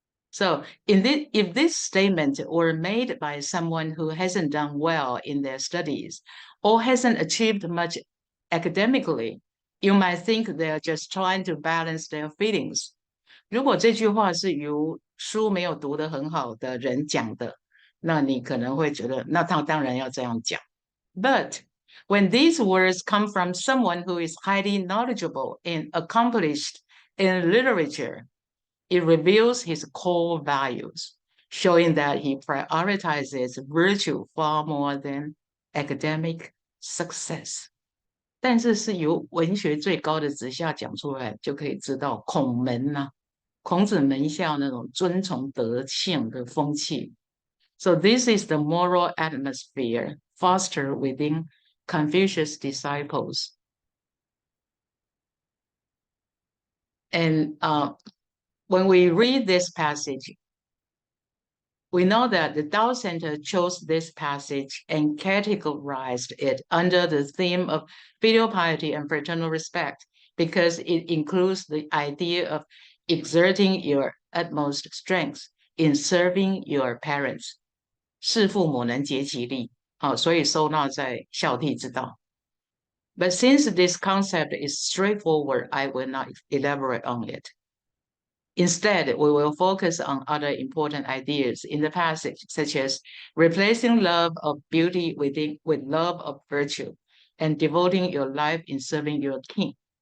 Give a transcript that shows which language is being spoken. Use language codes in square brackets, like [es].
[en] So if this statement were made by someone who hasn't done well in their studies or hasn't achieved much academically, you might think they're just trying to balance their feelings. [zh] 如果这句话是由书没有读得很好的人讲的，那你可能会觉得，那他当然要这样讲。 [en] But when these words come from someone who is highly knowledgeable and accomplished in literature, it reveals his core values, showing that he prioritizes virtue far more than academic success. [zh] 但是是由文学最高的直下讲出来，就可以知道孔门啊，孔子门下那种尊崇德性的风气。 [en] So this is the moral atmosphere fostered within Confucius' disciples. And when we read this passage, we know that the Tao Center chose this passage and categorized it under the theme of filial piety and fraternal respect because it includes the idea of exerting your utmost strength in serving your parents. [zh] 侍父母能竭其力，所以收纳在孝悌之道。 [en] But since this concept is straightforward, I will not elaborate on it. Instead, we will focus on other important ideas in the passage, such as replacing love of beauty with love of virtue and devoting your life in serving your king.